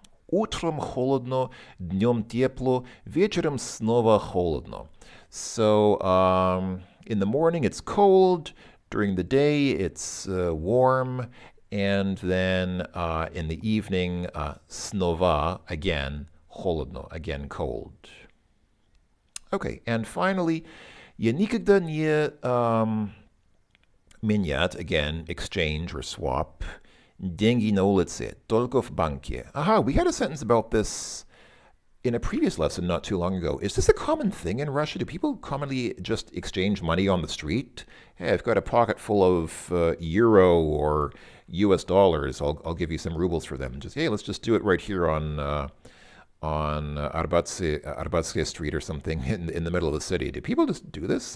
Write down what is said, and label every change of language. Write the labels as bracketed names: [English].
[Russian] Утром холодно, днем тепло, вечером снова холодно. [English] So in the morning it's cold, during the day it's warm, and then in the evening, снова, again, холодно, again cold. Okay, and finally, [Russian] я никогда не менять, [English] again, exchange or swap, [Russian] деньги на улице, только в банке. [English] Aha, we had a sentence about this in a previous lesson not too long ago. Is this a common thing in Russia? Do people commonly just exchange money on the street? Hey, I've got a pocket full of euro or US dollars. I'll give you some rubles for them. Just, hey, let's just do it right here on Arbatskaya Street or something in the middle of the city. Do people just do this?